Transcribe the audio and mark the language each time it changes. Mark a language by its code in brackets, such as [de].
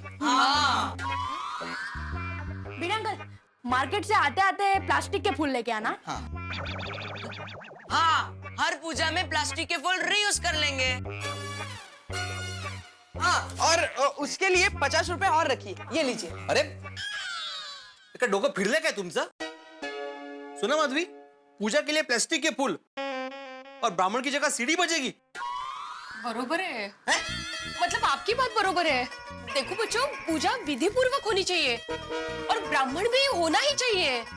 [hi] भिड़े uncle, market से आते आते प्लास्टिक के फूल लेके आना। हाँ, हर पूजा में प्लास्टिक के फूल रीयूज कर लेंगे। हाँ, और उसके लिए 50 रुपए और रखिए, ये लीजिए। [mr] अरे डोकं फिरले काय तुमचं? [hi] सुना माधवी, पूजा के लिए प्लास्टिक के फूल और ब्राह्मण की जगह सीढ़ी बजेगी। बरोबर है, मतलब आपकी बात बरोबर है। देखो बच्चों, पूजा विधि पूर्वक होनी चाहिए और ब्राह्मण भी होना ही चाहिए।